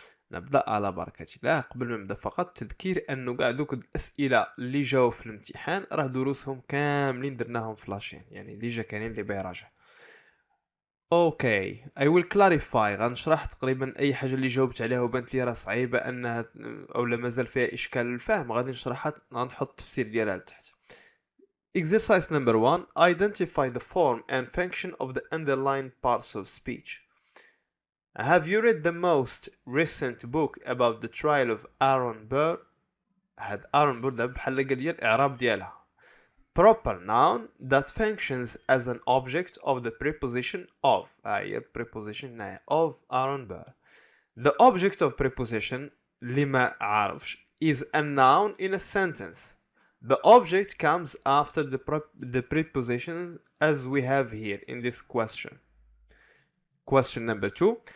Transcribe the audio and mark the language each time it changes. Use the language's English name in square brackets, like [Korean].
[Arabic] نبدا على بركة الله. قبل ما نبدا فقط تذكير انه كاع دوك الاسئله اللي جاو في الامتحان راه دروسهم كاملين درناهم في لاشين، يعني اللي جا كاينين اللي بيراجع. [English] okay I will clarify, [Arabic] غنشرح تقريبا اي حاجه اللي جاوبت عليها وبانت لي راه صعيبه انها او لا مازال فيها اشكال الفهم، غادي نشرحها، غنحط التفسير ديالها لتحت. [English] Exercise number 1. Identify the form and function of the underlined parts of speech. Have you read the most recent book about the trial of Aaron Burr? [Arabic] هاد Aaron Burr دابا بحال قال لي الإعراب ديالها. [English] Proper noun that functions as an object of the preposition of. هي preposition [Arabic] هنايا [English] of Aaron Burr. The object of preposition [Arabic] اللي ما عارفش [English] is a noun in a sentence. The object comes after the preposition as we have here in this question. Question number 2.